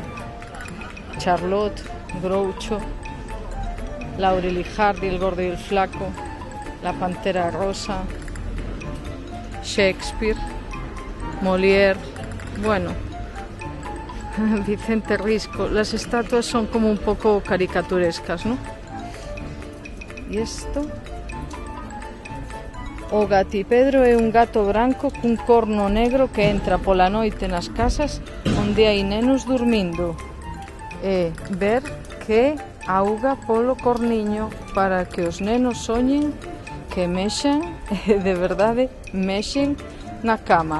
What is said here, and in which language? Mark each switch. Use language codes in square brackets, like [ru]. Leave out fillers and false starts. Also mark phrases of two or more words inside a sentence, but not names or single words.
[es] Charlotte, Groucho, Laurel y Hardy, El Gordo y el Flaco, La Pantera Rosa, Shakespeare, Molière, bueno, Vicente Risco. Las estatuas son como un poco caricaturescas, ¿no? ¿Y esto? [gl] O Gatipedro é un gato branco cun corno negro que entra pola noite nas casas onde hai nenos dormindo e ver que auga polo corniño para que os nenos soñen que mexen e de verdade mexen na cama.